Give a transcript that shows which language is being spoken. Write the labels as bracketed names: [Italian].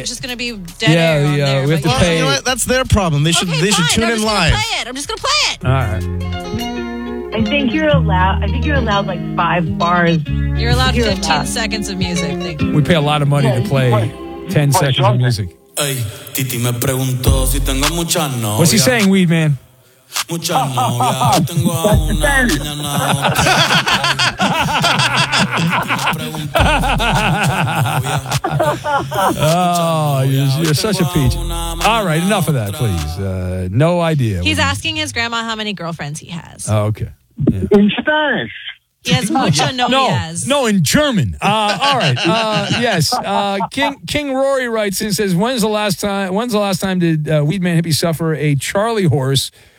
[English] It's just going to be dead air on there. Yeah, we have to pay. You know what? That's their problem. They should tune in live. I'm just going to play it. All right. I think you're allowed 5 bars. You're allowed 15 seconds of music. We pay a lot of money to play 10 seconds of music. [Spanish] Hey, Titi me preguntó si tengo mucha novia. [English] What's he saying, Weed Man? [Spanish] Mucha novia. Tengo a una niña en la otra. [English] Oh, you're such a peach. All right, enough of that, please. No idea. He's asking his grandma how many girlfriends he has. Oh, okay. Yeah. In Spanish. Yes, [Spanish] mucho novias. [English] No, in German. All right. Yes. King Rory writes and says, When's the last time did Weed Man Hippie suffer a Charlie horse?